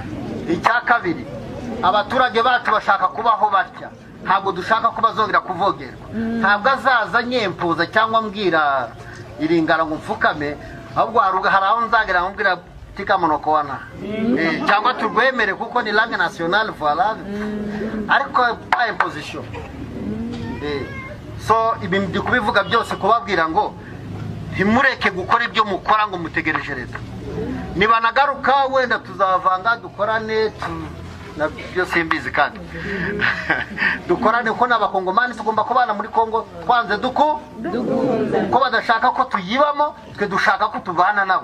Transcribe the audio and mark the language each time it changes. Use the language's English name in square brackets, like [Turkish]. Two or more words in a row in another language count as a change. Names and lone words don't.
[Kinyarwanda] Icya kabiri, abaturage bacu bashaka kubaho batya, ntabwo dushaka ko bazongera kuvogerwa. Ntabwo azaza nyempuza cyangwa mbwira iringara ngo mfukame, ahubwo hari aho nzagera nkubwira [Lingala] tika monokowana [Kinyarwanda] cyangwa turwemere kuko ni [French] langue nationale voilà, [Kinyarwanda] ariko [French] pas imposition. [Kinyarwanda] So ibi ndi kubivuga byose kubabwira ngo ntimureke gukora ibyo mukora ngo mutegereje leta. Niba nagaruka wenda tuzavanga dukorane nabyo simbizi kandi dukorane ko n'abakongomani tugomba kubana muri Kongo twanze ko badashaka ko tuyibamo, twe dushaka ko tubana nabo.